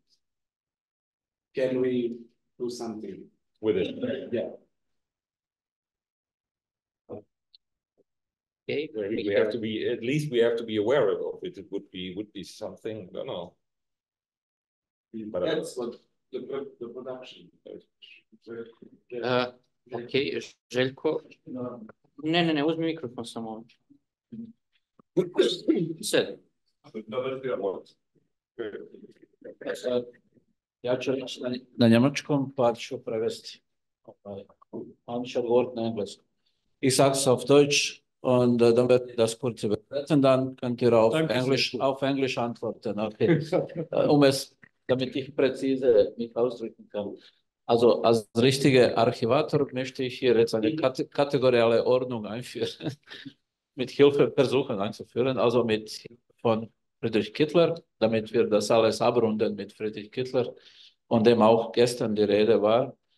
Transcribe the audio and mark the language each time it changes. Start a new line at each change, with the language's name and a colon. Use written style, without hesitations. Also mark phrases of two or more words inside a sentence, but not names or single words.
English: Can we do something With it. Yeah. Okay, We have to be, at least we have to be aware of it. It would be something, I don't know. But That's what the production. Ok, Željko.
Serbian: Ne, uzmi mikrofon samo. Sad. Ja ću reći na njemačkom, pa ću prevesti. On će odgovoriti na engleskom.
German: Ich sag's auf Deutsch und dann wird das kurz übersetzen, dann könnt ihr auf Englisch antworten. Okay. Damit ich präzise mich ausdrücken kann. Also als richtiger Archivator möchte ich hier jetzt eine kategoriale Ordnung einführen, mit Hilfe versuchen einzuführen, also mit Hilfe von Friedrich Kittler, damit wir das alles abrunden mit Friedrich Kittler, von dem auch gestern die Rede war.